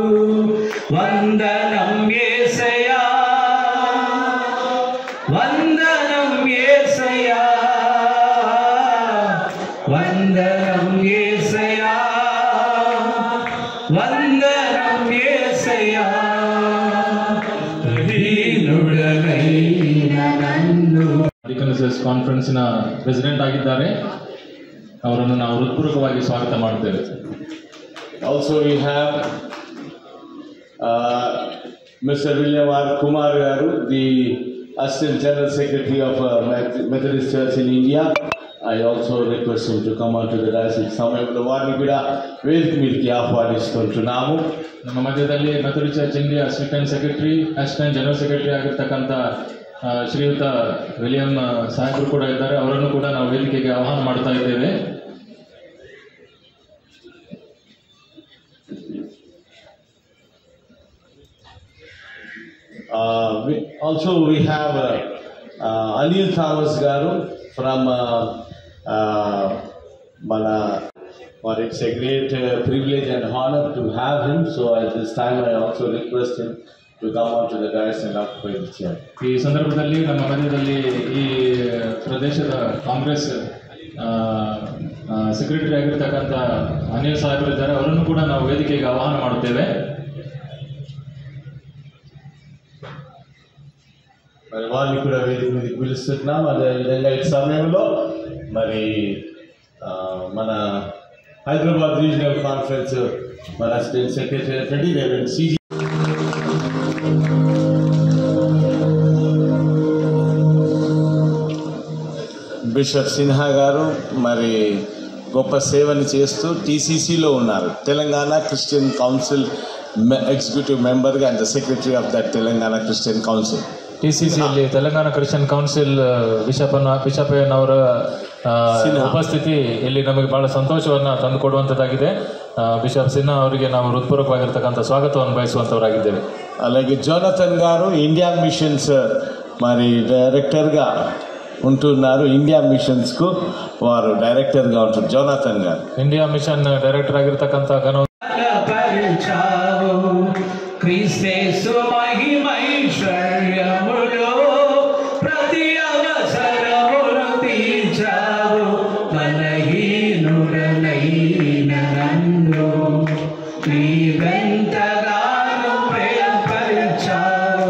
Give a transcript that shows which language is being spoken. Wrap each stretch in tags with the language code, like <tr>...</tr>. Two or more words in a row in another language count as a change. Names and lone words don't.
<te>వందనం యేసయ్యా, వందనం యేసయ్యా, వందనం యేసయ్యా, వందనం యేసయ్యా. దీనుడనైన నన్ను</te> <en>Deaconess Conference-ina president</en> <kn>ಆಗಿದ್ದಾರೆ. ಅವರನ್ನು ನಾವು ಹೃತ್ಪೂರ್ವಕವಾಗಿ ಸ್ವಾಗತ ಮಾಡ್ತೇವೆ.</kn> <en>Also we have Mr. William R. Kumar Garu, the Assistant General Secretary of Methodist Church in India. I also request him to come on to the dais.</en> <te>సమయంలో వారిని కూడా వేదిక మీదకి ఆహ్వానిస్తుంటున్నాము.</te> <kn>ನಮ್ಮ ಮಧ್ಯದಲ್ಲಿ</kn> <en>Methodist Church India Assistant Secretary, Assistant General Secretary</en> <kn>ಆಗಿರ್ತಕ್ಕಂಥ ಶ್ರೀಯುತ ವಿಲಿಯಂ ಸಾಹೇಬರು ಕೂಡ ಇದ್ದಾರೆ. ಅವರನ್ನು ಕೂಡ ನಾವು ವೇದಿಕೆಗೆ ಆಹ್ವಾನ ಮಾಡ್ತಾ ಇದ್ದೇವೆ.</kn> <en>Also we have Anil Thomas Garu from Mana. But it's a great privilege and honor to have him. So at this time I also request him to come on to the dais and occupy the chair.</en> <kn>ಈ ಸಂದರ್ಭದಲ್ಲಿ ನಮ್ಮ ಮಧ್ಯದಲ್ಲಿ ಈ ಪ್ರದೇಶದ</kn> <en>Congress secretary</en> <kn>ಆಗಿರ್ತಕ್ಕಂಥ ಅನಿಲ್ ಸಾಹೇಬರು ಇದ್ದಾರೆ. ಅವರನ್ನು ಕೂಡ ನಾವು ವೇದಿಕೆಗೆ ಆಹ್ವಾನ ಮಾಡುತ್ತೇವೆ.</kn> <te>మరి వారిని కూడా వేదిక మీదకి పిలుస్తున్నాం. అదేవిధంగా ఈ సమయంలో మరి మన</te> <en>Hyderabad Regional Conference</en> <te>మన</te> <en>assistant secretary Reverend</en> <te>సిజి బిషప్ సిన్హా గారు మరి గొప్ప సేవని చేస్తూ టీసీసీలో ఉన్నారు.</te> <en>Telangana Christian Council executive member-gā and the secretary of that Telangana Christian Council.</en> <kn>TCCಯಲ್ಲಿ ತೆಲಂಗಾಣ ಕ್ರಿಶ್ಚಿಯನ್ ಕೌನ್ಸಿಲ್ ಬಿಷಪ್ಪಯ್ಯನವರ ಉಪಸ್ಥಿತಿ ಇಲ್ಲಿ ನಮಗೆ ಬಹಳ ಸಂತೋಷವನ್ನು ತಂದುಕೊಡುವಂಥದ್ದಾಗಿದೆ. ಬಿಷಪ್ ಸಿನ್ಹಾ ಅವರಿಗೆ ನಾವು ಹೃತ್ಪೂರ್ವಕವಾಗಿರ್ತಕ್ಕಂಥ ಸ್ವಾಗತವನ್ನು ಬಯಸುವಂಥವರಾಗಿದ್ದೇವೆ.</kn> <te>అలాగే జోనథన్ గారు ఇండియా మిషన్స్ మరి డైరెక్టర్గా ఉంటున్నారు. ఇండియా మిషన్స్కు వారు డైరెక్టర్గా ఉంటారు జోనథన్ గారు.</te> <en>India Mission Director ಆಗಿರ್ತಕ್ಕಂಥ</en> <te>క్రీస్తు మహిమైశ్వర్యములో ప్రతి అవసరమును తీర్చావు బలహీనుడనైన నన్ను నీవెంతగానో ప్రేమపరిచావు.</te>